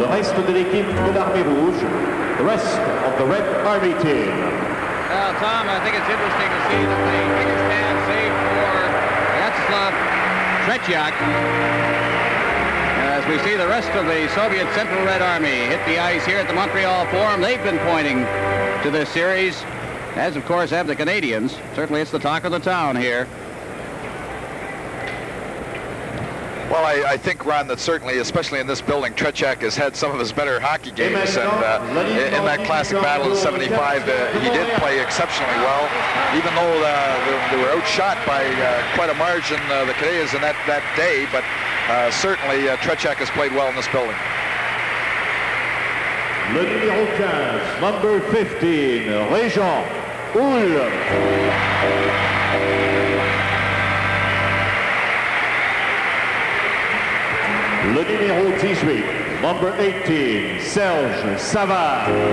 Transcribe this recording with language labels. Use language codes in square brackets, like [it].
[fr] Le reste de l'équipe de l'Armée Rouge. [en] The rest of the Red Army team. Well, Tom, I think it's interesting to see that the biggest man saved for Vyacheslav Tretiak. As we see the rest of the Soviet Central Red Army hit the ice here at the Montreal Forum, they've been pointing to this series, as of course have the Canadiens. Certainly it's the talk of the town here. Well, I think, Ron, that certainly, especially in this building, Tretiak has had some of his better hockey games, and in that classic battle in '75, he did play exceptionally well, even though they were outshot by quite a margin, the Canadiens, in that day, but certainly Tretiak has played well in this building. [fr] Le numéro 15, [en] number 15, [fr] Régent Houle. Le numéro 18, [en] number 18, [fr] Serge Savard.